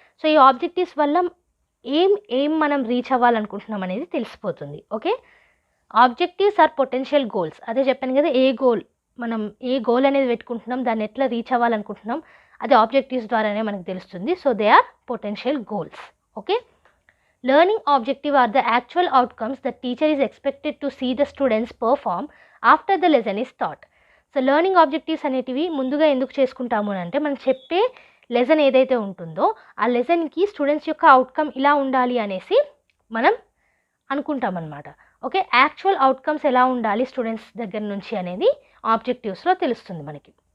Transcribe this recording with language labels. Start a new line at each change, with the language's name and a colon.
Telugu: So ఈ objectives వల్ల ఏం మనం రీచ్ అవ్వాలనుకుంటున్నాం అనేది తెలిసిపోతుంది. Okay,
English: Objectives are potential goals.
Telugu: అదే చెప్పాను కదా, మనం ఏ గోల్ అనేది పెట్టుకుంటున్నాం, దాన్ని ఎట్లా రీచ్ అవ్వాలనుకుంటున్నాం, అది ఆబ్జెక్టివ్స్ ద్వారానే మనకు తెలుస్తుంది.
English: So they are potential goals. Okay, learning objective are the actual outcomes the teacher is expected to see the students perform after the lesson is taught.
Telugu: So learning objectives అనేటివి ముందుగా ఎందుకు చేసుకుంటాము అంటే, మనం చెప్పే లెసన్ ఏదైతే ఉంటుందో ఆ లెసన్కి స్టూడెంట్స్ యొక్క అవుట్కమ్ ఇలా ఉండాలి అనేసి మనం అనుకుంటాం అన్నమాట. ఓకే, యాక్చువల్ అవుట్కమ్స్ ఎలా ఉండాలి స్టూడెంట్స్ దగ్గర నుంచి అనేది ఆబ్జెక్టివ్స్లో తెలుస్తుంది మనకి.